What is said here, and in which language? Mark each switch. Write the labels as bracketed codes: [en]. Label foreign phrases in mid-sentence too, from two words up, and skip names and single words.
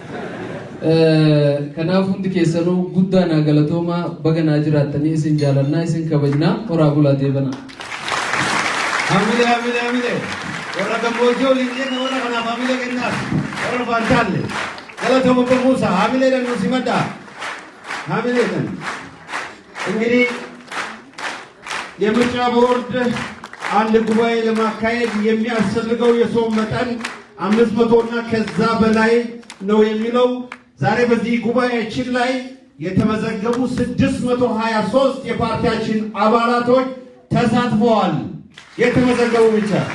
[om] Kanaaf hundi keessanuu guddaa naa galatoomaa baga naa jiraattanii isin jaalannaa isin kabajnaa horaa bulaa deebanaa. Hamile. Warra gammoojjii waliin jenna warra kanaaf hamile kennaaf warra fantaalle. Galatoomaa Obbo Muusaa hamileedhaan nu simadhaa. Hamileedhaan. [am] እንግዲህ የምርጫ ቦርድ አንድ ጉባኤ ለማካሄድ የሚያስፈልገው የሰው መጠን 500 እና ከዛ በላይ ነው የሚለው። ዛሬ በዚህ ጉባኤያችን ላይ የተመዘገቡ 623 የፓርቲያችን አባላቶች ተሳትፈዋል። የተመዘገቡ ብቻ